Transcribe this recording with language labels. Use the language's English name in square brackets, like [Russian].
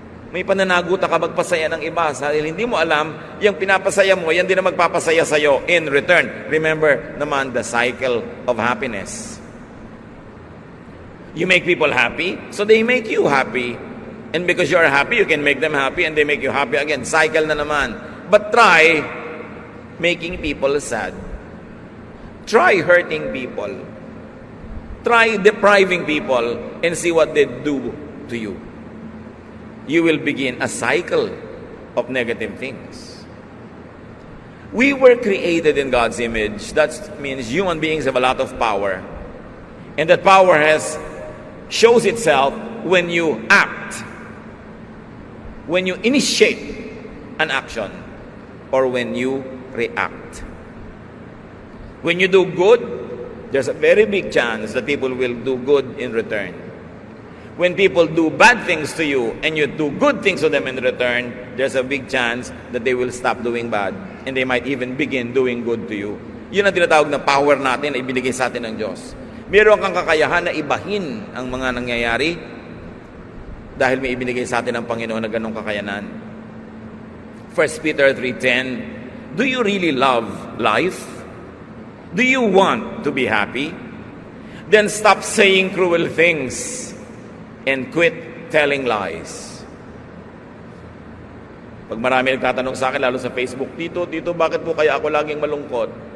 [Filipino] May pananaguta ka magpasaya ng iba dahil hindi mo alam, yung pinapasaya mo, yan din ang magpapasaya sa'yo [English] in return. Remember naman the cycle of happiness. You make people happy, so they make you happy. And because you are happy, you can make them happy and they make you happy again. Cycle [Filipino] na naman. [English] But try making people sad. Try hurting people. Try depriving people and see what they do to you. You will begin a cycle of negative things. We were created in God's image. That means human beings have a lot of power. And that power shows itself when you act, when you initiate an action, or when you react. When you do good, there's a very big chance that people will do good in return. When people do bad things to you and you do good things to them in return, there's a big chance that they will stop doing bad and they might even begin doing good to you. [Filipino] Yun ang tinatawag na power natin na ibinigay sa atin ng Diyos. Meron kang kakayahan na ibahin ang mga nangyayari dahil may ibinigay sa atin ng Panginoon na ganong kakayanan. [English] 1 Peter 3:10, do you really love life? Do you want to be happy? Then stop saying cruel things and quit telling lies. [Filipino] Pag marami nagtatanong sa akin, lalo sa Facebook, Tito, bakit po kaya ako laging malungkot?